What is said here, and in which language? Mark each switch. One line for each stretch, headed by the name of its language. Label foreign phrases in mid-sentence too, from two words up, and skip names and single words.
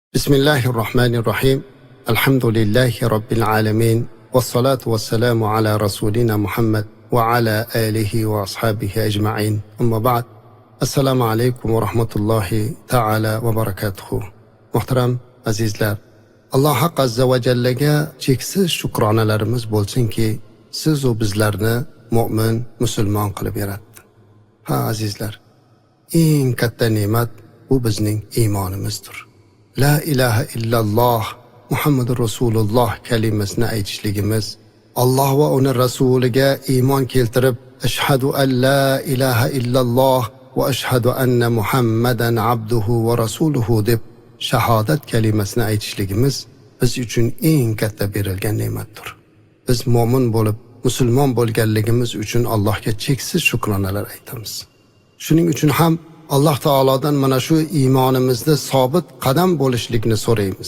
Arabic: بسم الله الرحمن الرحيم. الحمد لله رب العالمين. والصلاة والسلام على رسولنا محمد وعلى آله وأصحابه أجمعين. أما بعد. السلام عليكم ورحمة الله تعالى وبركاته.
Uzbek: Muhtaram azizlar, Alloh haq
Arabic: عز وجلga
Uzbek: cheksiz shukronalarimiz bo'lsinki, siz va bizlarni mu'min, musulmon qilib yaratdi. Ha azizlar, eng katta ne'mat bu bizning iymonimizdir.
Arabic: لا إله إلا الله محمد رسول الله
Uzbek: kalimasini aytishligimiz, Alloh va uning rasuliga iymon keltirib,
Arabic: أشهد أن لا إله إلا الله وأشهد أن محمدا عبده ورسوله
Uzbek: deb shahodat kalimasini aytishligimiz biz uchun eng katta berilgan ne'matdir. Biz mu'min bo'lib, musulmon bo'lganligimiz uchun Allohga cheksiz shukronalar aytamiz. Shuning uchun ham Alloh taolodan mana shu iymonimizda sobit qadam bo'lishlikni so'raymiz.